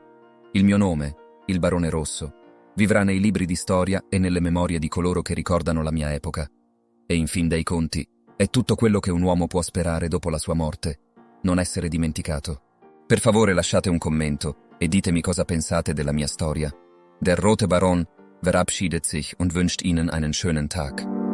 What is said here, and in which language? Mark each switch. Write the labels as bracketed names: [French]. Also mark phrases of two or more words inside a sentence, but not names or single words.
[Italian] Il mio nome, il Barone Rosso, vivrà nei libri di storia e nelle memorie di coloro che ricordano la mia epoca. E in fin dei conti, è tutto quello che un uomo può sperare dopo la sua morte, non essere dimenticato. Per favore lasciate un commento e ditemi cosa pensate della mia storia. [German] Der Rote Baron verabschiedet sich und wünscht Ihnen einen schönen Tag.